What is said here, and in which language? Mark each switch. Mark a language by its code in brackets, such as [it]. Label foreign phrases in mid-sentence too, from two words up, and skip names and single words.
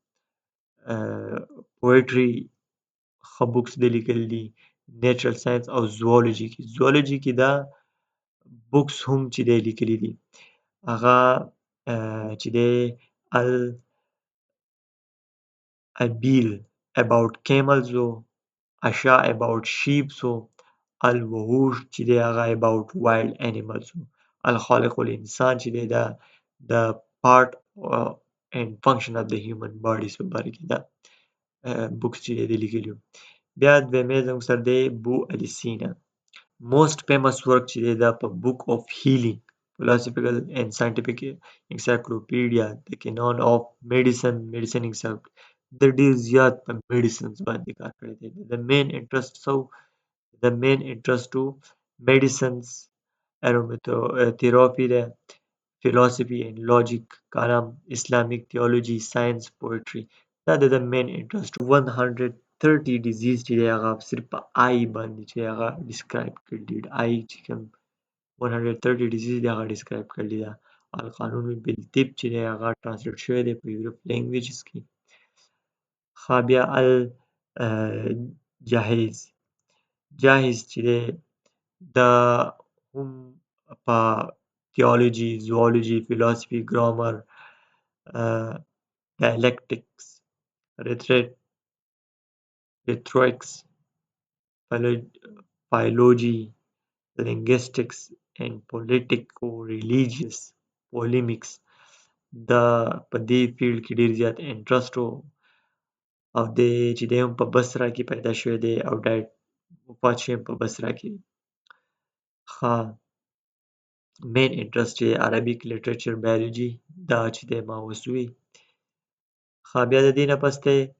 [ps] پویټري ښه بوکس دی لیکلي دي [en] natural science [ps] او زوالوجي کې دا بوکس هم چې دی لیکلي دي هغه چې دی الابیل [en] about camels [ps] و اشا [en] about sheep [ps] و الوحوش چې دی هغه [en] about wild animals [ps] و الخالق الانسان چې دی دا د [en] part and function of the human bodies [ps] په باره کې دا بوکس چې دی لیکلي بیا دویمې زموږ سره دی بو علی سینا [en] most famous work [ps] چې دی دا په [en] book of healing philosophical and scientific encyclopedia the canon of medicine [ps] د ډیر زیات په میډیسنز باندې کار کړی دی د [en] main interest د main interest to medicines aromatherapy ده philosophy and logic Kalam Islamic theology science poetry [ps] دا د [en] main interest [ps] 130 ډیزیز چې دی هغه صرف په آی باندې چې هغه ډسکرایب کړي دي آی چې کوم 130 ډیزیز دی هغه ډسکرایب کړي دي القانون بالطب چې دی هغه ترانسلیټ شوی دی په [en] European languages [ps] کې ښه بیا جاهز چې دی دا هم په [en] theology zoology [ps] فلسفي [en] grammar dialectics rhetorics philology linguistics and politico-religious polemics [ps] دا په دې فیلډ کې ډیر زیات انټرسټ و او دی چې دی هم په بصره کې پیدا شوی دی او وفات شوی په بصره کې ښه [en] main interest [ps] یې [en] Arabic literature biology [ps] دا چې دی ما اوس وی ښه بیا د دې نه پس دی